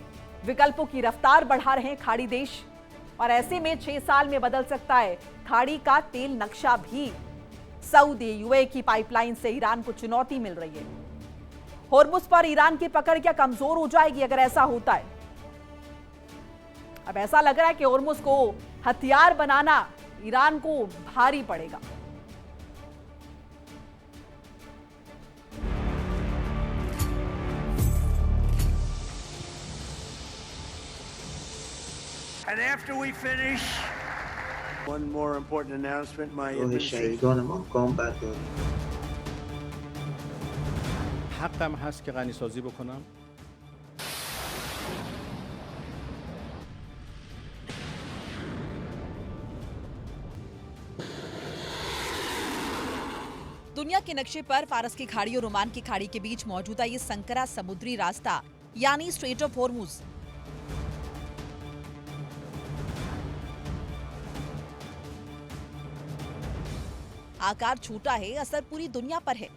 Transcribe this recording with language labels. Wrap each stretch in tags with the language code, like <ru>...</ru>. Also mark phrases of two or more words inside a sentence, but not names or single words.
<hi>विकल्पों की रफ्तार बढ़ा रहे हैं खाड़ी देश और ऐसे में 6 साल में बदल सकता है खाड़ी का तेल नक्शा भी। सऊदी, यूएई की पाइपलाइन से ईरान को चुनौती मिल रही है। होर्मुज पर ईरान की पकड़ क्या कमजोर हो जाएगी अगर ऐसा होता है? अब ऐसा लग रहा है कि होर्मुज को हथियार बनाना ईरान को भारी पड़ेगा।</hi> <en>And after we finish, one more important announcement. My شهیدان combat</en> <fa>حقم هست که غنی سازی بکنم.</fa> <hi>दुनिया के नक्शे पर फारस की खाड़ी और ओमान की खाड़ी के बीच मौजूदा ये संकरा समुद्री रास्ता यानी स्ट्रेट ऑफ होर्मुज आकार छोटा है, असर पूरी दुनिया पर है।</hi>